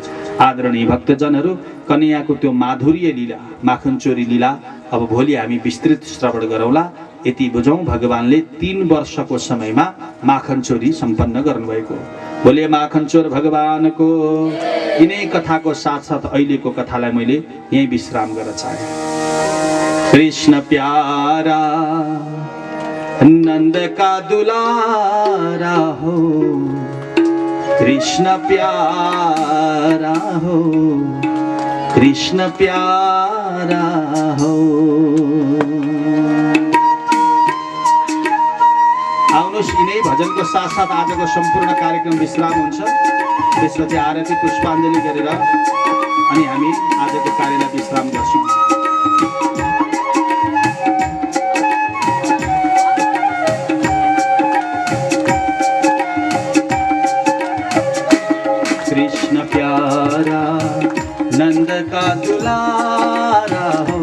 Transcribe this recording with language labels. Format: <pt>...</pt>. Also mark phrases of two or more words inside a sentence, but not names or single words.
<ne>आदरणीय भक्तजनहरू, कन्हैयाको त्यो माधुर्य लीला, माखन चोरी लीला अब भोलि हामी विस्तृत श्रवण गरौँला। यति बुझौँ, भगवानले 3 वर्षको समयमा माखन चोरी सम्पन्न गर्नुभएको। बोले माखन चोर भगवानको। यिनै कथाको साथसाथ अहिलेको कथालाई मैले यहीँ विश्राम गर्न चाहे।</ne> <hi>कृष्ण प्यारा नंद का दुलारा हो, कृष्ण प्यारा हो, कृष्ण प्यारा हो।</hi> <ne>आउनुहोस्, यिनै भजनको साथसाथ आजको सम्पूर्ण कार्यक्रम विश्राम हुन्छ। त्यसपछि आरती पुष्पाञ्जली गरेर अनि हामी आजको कार्यलाई विश्राम गर्छौँ।</ne> <hi>कृष्ण प्यारा नंद का दुलारा हो,</hi>